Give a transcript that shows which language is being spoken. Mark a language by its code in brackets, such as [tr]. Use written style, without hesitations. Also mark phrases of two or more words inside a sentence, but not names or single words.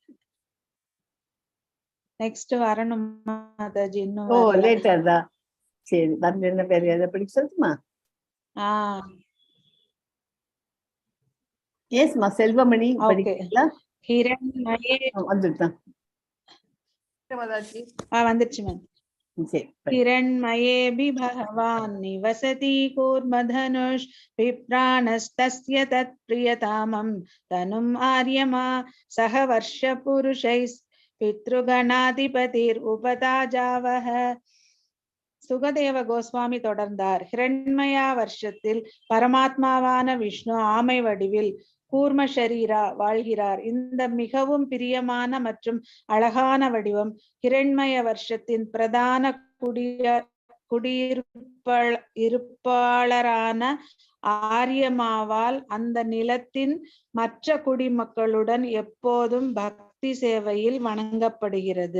[ta] நெக்ஸ்ட் வரணும் மாதாஜி. இன்னும் லேட்டர் தான். சரி, என்ன பேர் எதை படிக்க சொல்லுமா? எஸ்மா செல்வமணி படிக்கிறீங்களா? வந்துருச்சு மேம். [sa] हिरण्मयेऽपि भगवान् निवसति कूर्मधनुष विप्राणस्तस्य तत्प्रियतामं तनुम् आर्यमा सह वर्षपुरुषैः பித்ருகணாதிபதிர் சுகதேவ கோஸ்வாமி தொடர்ந்தார். [ta] ஹிரண்மயா வருஷத்தில் பரமாத்மாவான விஷ்ணு ஆமை வடிவில் கூர்ம ஷரீரா வாழ்கிறார். இந்த மிகவும் பிரியமான மற்றும் அழகான வடிவம் ஹிரண்மய வருஷத்தின் பிரதான குடியிருப்பாளரான ஆரியமாவால் அந்த நிலத்தின் மற்ற குடிமக்களுடன் எப்போதும் பக்தி சேவையில் வணங்கப்படுகிறது.